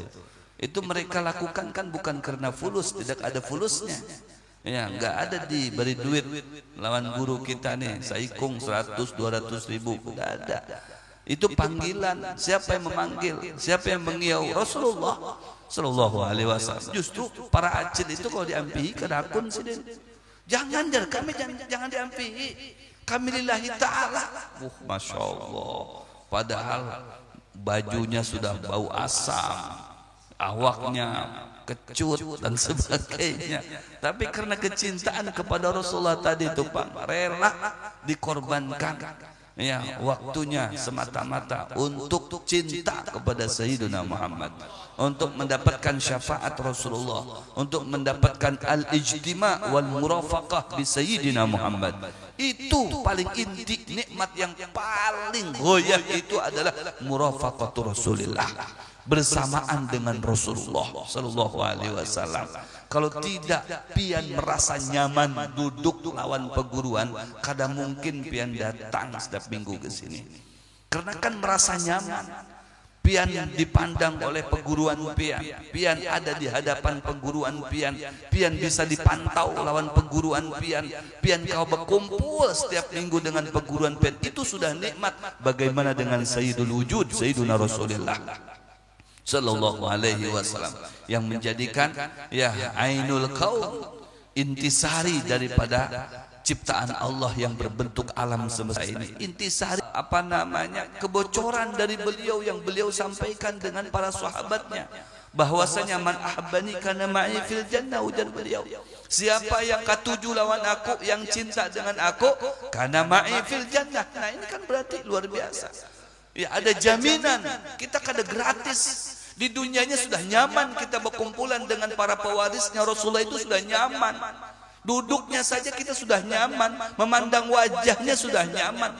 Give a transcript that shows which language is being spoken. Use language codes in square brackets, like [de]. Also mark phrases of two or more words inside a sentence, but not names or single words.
[id] Itu mereka lakukan kan bukan karena fulus, tidak ada fulusnya. [bjn] Ya, enggak ada diberi duit lawan guru kita nih, saikung 100-200 ribu, enggak ada. [id] Itu panggilan. Siapa yang memanggil? Siapa yang mengiau? [ar] Rasulullah Sallallahu alaihi wasallam. [bjn] Justru para acil itu kalau diampihi kada akun sidin. Jangan kami jangan diampihi. [ar] Kami lillahi ta'ala. Masya Allah. [id] Padahal bajunya sudah bau asam, awaknya kecut dan sebagainya, tapi karena kecintaan kepada Rasulullah tadi itu Pak, rela dikorbankan, ya, waktunya semata-mata untuk cinta kepada Sayyidina Muhammad, untuk mendapatkan syafaat Rasulullah, untuk mendapatkan [ar] al-ijtima' wal murafaqah bi Sayyidina Muhammad. [id] Itu paling inti, nikmat yang paling goyah itu adalah [ar] murafaqatu Rasulillah, [id] bersamaan dengan Rasulullah [ar] Sallallahu alaihi wasallam. [bjn] Kalau tidak pian merasa nyaman duduk lawan peguruan, kada mungkin pian datang setiap minggu ke sini. Karena kan merasa nyaman, pian dipandang oleh peguruan pian ada di hadapan peguruan pian bisa dipantau lawan peguruan pian kau berkumpul setiap minggu dengan peguruan pian, itu sudah nikmat. [id] Bagaimana dengan Sayyidul Wujud, [ar] Sayyiduna Rasulullah Sallallahu alaihi wasallam, [id] yang menjadikan, ya, [ar] ainul kaum, [id] intisari daripada ciptaan Allah yang berbentuk alam semesta ini. Intisari, apa namanya, kebocoran dari beliau yang beliau sampaikan dengan para sahabatnya, bahwasanya [ar] man ahabbani kana ma'i fil jannah, [bjn] ujar beliau, siapa yang katuju lawan aku, yang cinta dengan aku, [ar] kana ma'i fil jannah. [id] Nah, ini kan berarti luar biasa. Ya, ada jaminan, kita kada gratis. Di dunianya sudah nyaman kita berkumpulan dengan para pewarisnya Rasulullah, itu sudah nyaman. Duduknya saja kita sudah nyaman, memandang wajahnya sudah nyaman.